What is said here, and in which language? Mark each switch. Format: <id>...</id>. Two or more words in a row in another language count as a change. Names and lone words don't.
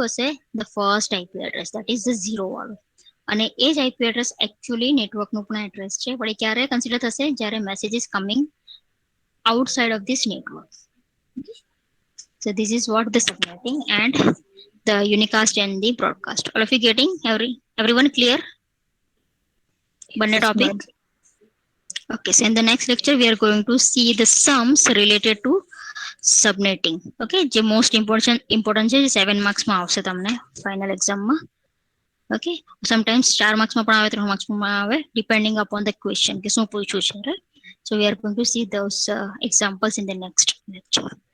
<gu>હશે</gu> <en>the first IP address that is the 0</en> <gu>વાળું અને એ જ</gu> <en>IP address actually network</en> <gu>નું પણ એડ્રેસ છે પણ એ ક્યારે કન્સિડર થશે જ્યારે મેસેજ</gu> <en>is coming outside of this network so this is what the subnetting and the unicast and the broadcast all of you getting everyone clear બંને topic okay so in the next lecture we are going to see the sums related to subnetting okay</en> <gu>જે most important છે 7 marks માં આવશે તમને final exam માં</gu> <en>okay sometimes</en> <gu>4 marks માં પણ આવે 3 marks માં આવે</gu> <en>depending upon the question</en> <gu>કે શું પૂછ્યું છે</gu> <en>right so we are going to see those examples in the next lecture</en>